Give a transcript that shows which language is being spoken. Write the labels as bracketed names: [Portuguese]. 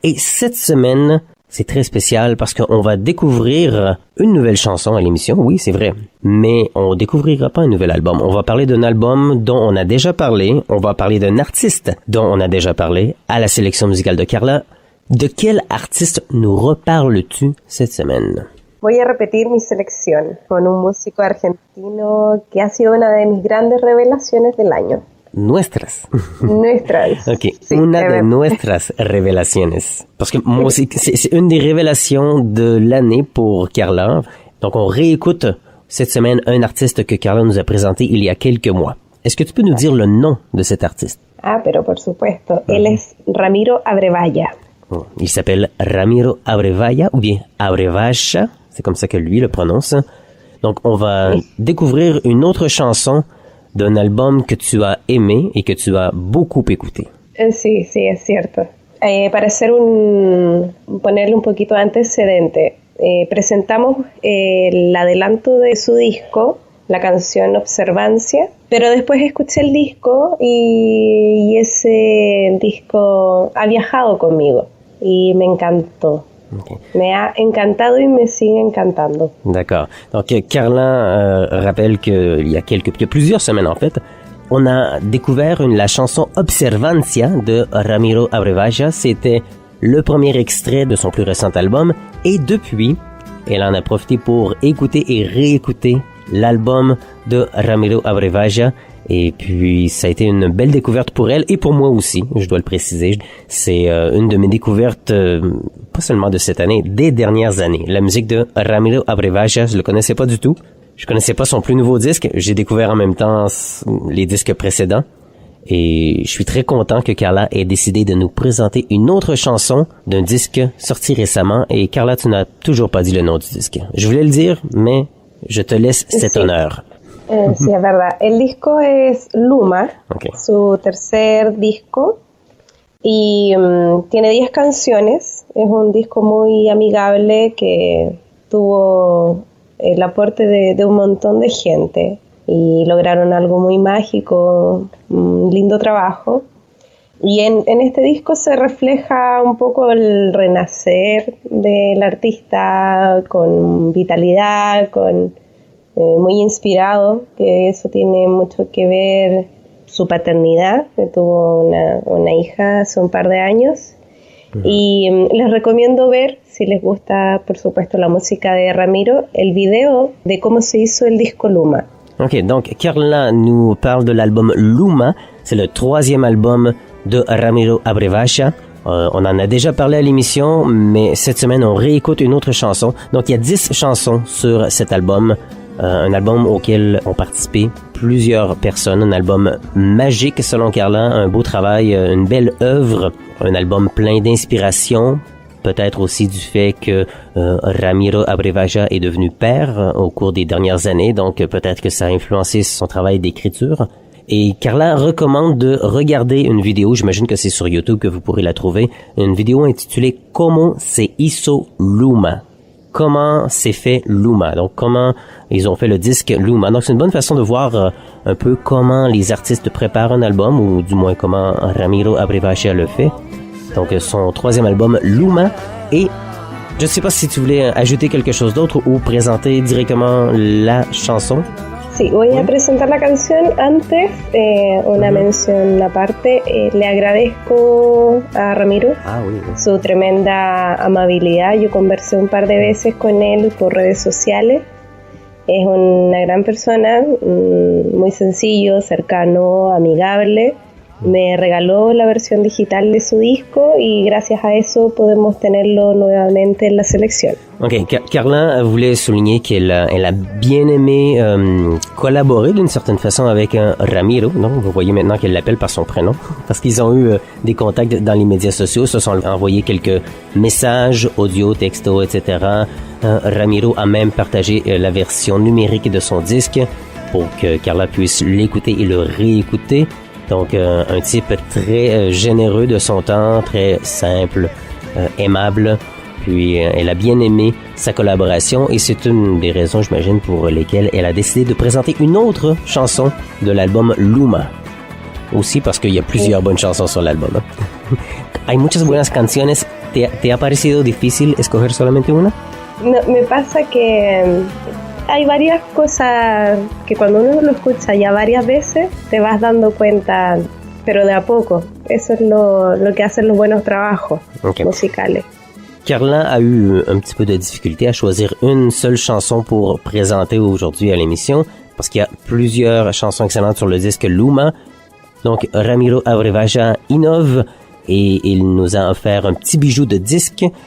[French] Et cette semaine, c'est très spécial parce qu'on va découvrir une nouvelle chanson à l'émission. Oui, c'est vrai. Mais on découvrira pas un nouvel album. On va parler d'un album dont on a déjà parlé. On va parler d'un artiste dont on a déjà parlé à la sélection musicale de Carla. De quel artiste nous reparles-tu cette semaine? [Spanish] Voy a repetir mi selección con un músico argentino que ha sido una de mis grandes revelaciones del año. Nuestras. Ok, sí, una de nuestras revelaciones. [French] Parce que moi aussi, c'est une des révélations de l'année pour Carla. Donc on réécoute cette semaine un artiste que Carla nous a présenté il y a quelques mois. Est-ce que tu peux nous dire le nom de cet artiste? [Spanish] Ah, pero por supuesto. Él es Ramiro Abrevaya. [French] Il s'appelle Ramiro Abrevaya ou bien Abrevaya, c'est comme ça que lui le prononce. Donc on va découvrir une autre chanson d'un album que tu as aimé et que tu as beaucoup écouté. [Spanish] Sí, es cierto. Para hacer ponerle un poquito de antecedente, presentamos el adelanto de su disco, la canción Observancia, pero después escuché el disco y ese disco ha viajado conmigo y me encantó. Okay. Me ha encantado y me sigue encantando. [French] D'accord. Donc Carla rappelle qu'il y a plusieurs semaines en fait, on a découvert la chanson Observancia de Ramiro Abrevaya. C'était le premier extrait de son plus récent album et depuis, elle en a profité pour écouter et réécouter l'album de Ramiro Abrevaya. Et puis, ça a été une belle découverte pour elle et pour moi aussi, je dois le préciser. C'est une de mes découvertes, pas seulement de cette année, des dernières années. La musique de Ramiro Abrevaya, je le connaissais pas du tout. Je connaissais pas son plus nouveau disque. J'ai découvert en même temps les disques précédents. Et je suis très content que Carla ait décidé de nous présenter une autre chanson d'un disque sorti récemment. Et Carla, tu n'as toujours pas dit le nom du disque. Je voulais le dire, mais je te laisse cet honneur. [Spanish] Sí, es verdad. El disco es Luma, okay. Su tercer disco, y tiene 10 canciones. Es un disco muy amigable que tuvo el aporte de un montón de gente y lograron algo muy mágico, un lindo trabajo. Y en este disco se refleja un poco el renacer del artista con vitalidad, muy inspirado, que eso tiene mucho que ver su paternidad, que tuvo una hija hace un par de años. Uh-huh. Y les recomiendo ver, si les gusta por supuesto la música de Ramiro, el video de cómo se hizo el disco Luma. [French] Ok, donc Carla nous parle de l'album Luma, c'est le 3e album de Ramiro Abrevaya. On en a déjà parlé à l'émission, mais cette semaine on réécoute une autre chanson. Donc il y a 10 chansons sur cet album. Un album auquel ont participé plusieurs personnes, un album magique selon Carla, un beau travail, une belle œuvre, un album plein d'inspiration, peut-être aussi du fait que Ramiro Abrevaya est devenu père au cours des dernières années, donc peut-être que ça a influencé son travail d'écriture. Et Carla recommande de regarder une vidéo, j'imagine que c'est sur YouTube que vous pourrez la trouver, une vidéo intitulée « Como se hizo Luma ». Comment s'est fait Luma, donc comment ils ont fait le disque Luma. Donc c'est une bonne façon de voir un peu comment les artistes préparent un album, ou du moins comment Ramiro Abrevaya le fait. Donc son 3e album Luma. Et je ne sais pas si tu voulais ajouter quelque chose d'autre ou présenter directement la chanson. [Spanish] Sí, voy a presentar la canción. Antes, una mención aparte. Le agradezco a Ramiro su tremenda amabilidad. Yo conversé un par de veces con él por redes sociales. Es una gran persona, muy sencillo, cercano, amigable. me regaló la versión digital de su disco y gracias a eso podemos tenerlo nuevamente en la selección. [French] Ok, Carla voulait souligner qu'elle a bien aimé collaborer d'une certaine façon avec Ramiro. Donc, vous voyez maintenant qu'elle l'appelle par son prénom parce qu'ils ont eu des contacts dans les médias sociaux, se sont envoyés quelques messages, audio, texto, etc. Ramiro a même partagé la version numérique de son disque pour que Carla puisse l'écouter et le réécouter. Donc, un type très généreux de son temps, très simple, aimable. Puis, elle a bien aimé sa collaboration et c'est une des raisons, j'imagine, pour lesquelles elle a décidé de présenter une autre chanson de l'album Luma. Aussi parce qu'il y a plusieurs bonnes chansons sur l'album. [Spanish] Hay muchas buenas canciones. ¿Te ha parecido difícil escoger solamente una? No, me pasa que hay varias cosas que cuando uno lo escucha ya varias veces te vas dando cuenta, pero de a poco. Eso es lo que hacen los buenos trabajos musicales. [French] Carla a eu un petit peu de difficulté à choisir une seule chanson pour présenter aujourd'hui à l'émission parce qu'il y a plusieurs chansons excellentes sur le disque Luma. Donc, Ramiro Abrevacha innove et il nous a offert un petit bijou de disque.